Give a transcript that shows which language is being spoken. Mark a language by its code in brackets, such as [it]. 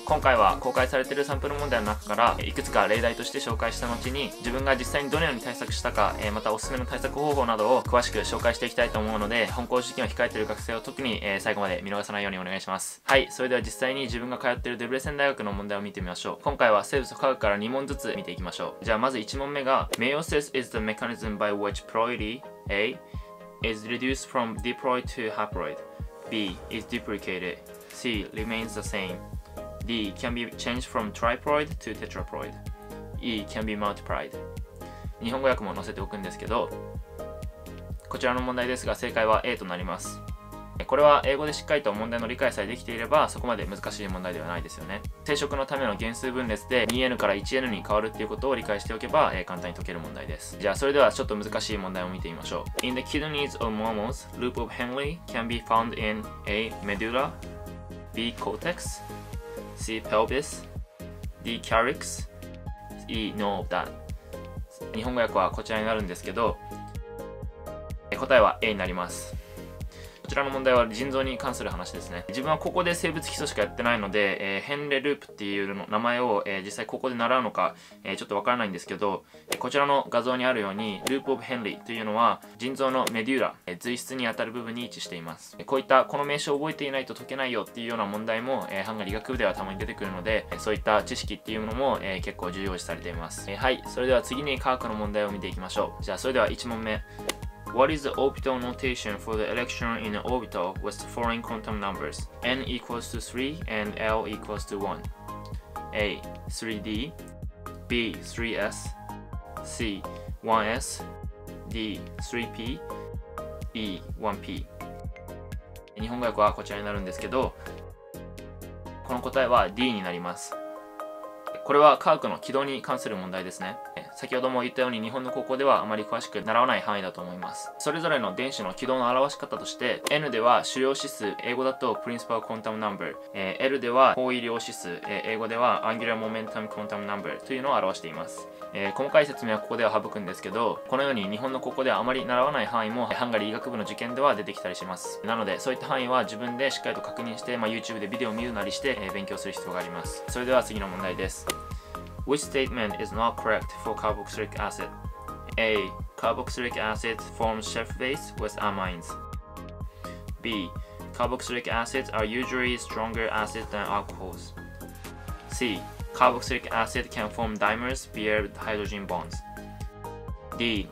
[ja] 今回は公開されているサンプル問題の中からいくつか例題として紹介した後に、自分が実際にどのように対策したか、またおすすめの対策方法などを詳しく紹介していきたいと思うので、本講師試験を控えている学生は特に、最後まで見逃さないようにお願いします。はい、それでは実際に自分が通っているデブレセン大学の問題を見てみましょう。今回は生物と化学から2問ずつ見ていきましょう。じゃあまず1問目が [en] Meiosis is the mechanism by which ploidy A is reduced from diploid to haploid, B is duplicated, C remains the same, D can be changed from triploid to tetraploid, E can be multiplied。 [ja] 日本語訳も載せておくんですけど、こちらの問題ですが正解は A となります。これは英語でしっかりと問題の理解さえできていればそこまで難しい問題ではないですよね。生殖のための原数分裂で 2n から 1n に変わるっていうことを理解しておけば、簡単に解ける問題です。じゃあそれではちょっと難しい問題を見てみましょう。 [en] In the kidneys of mammals, loop of Henle can be found in A. medulla, B. cortex, C. pelvis, D. calyx, E. none of that。 [ja] 日本語訳はこちらになるんですけど、答えは A になります。こちらの問題は腎臓に関する話ですね。自分は高校で生物基礎しかやってないので、ヘンレループっていうの名前を、実際高校で習うのか、ちょっとわからないんですけど、こちらの画像にあるようにループオブヘンリーというのは腎臓のメデューラ、髄質にあたる部分に位置しています。こういったこの名称を覚えていないと解けないよっていうような問題も、ハンガリー医学部ではたまに出てくるので、そういった知識っていうのも、結構重要視されています。はい、それでは次に科学の問題を見ていきましょう。じゃあそれでは1問目。 [en] What is the orbital notation for the electron in an orbital with the following quantum numbers? N equals to 3 and L equals to 1. A. 3D, B. 3S, C. 1S, D. 3P, E. 1P。 [ja] 日本語訳はこちらになるんですけど、この答えは D になります。これは科学の軌道に関する問題ですね。先ほども言ったように日本の高校ではあまり詳しく習わない範囲だと思います。それぞれの電子の軌道の表し方として N では主量指数、英語だと Principal Quantum Number、L では方位量指数、英語では Angular Momentum Quantum Number というのを表しています。細かい説明はここでは省くんですけど、このように日本の高校ではあまり習わない範囲もハンガリー医学部の受験では出てきたりします。なのでそういった範囲は自分でしっかりと確認して、YouTube でビデオを見るなりして、勉強する必要があります。それでは次の問題です。 [en] Which statement is not correct for carboxylic acid? A. Carboxylic acid forms Schiff base with amines. B. Carboxylic acids are usually stronger acids than alcohols. C. Carboxylic acid can form dimers via hydrogen bonds. D.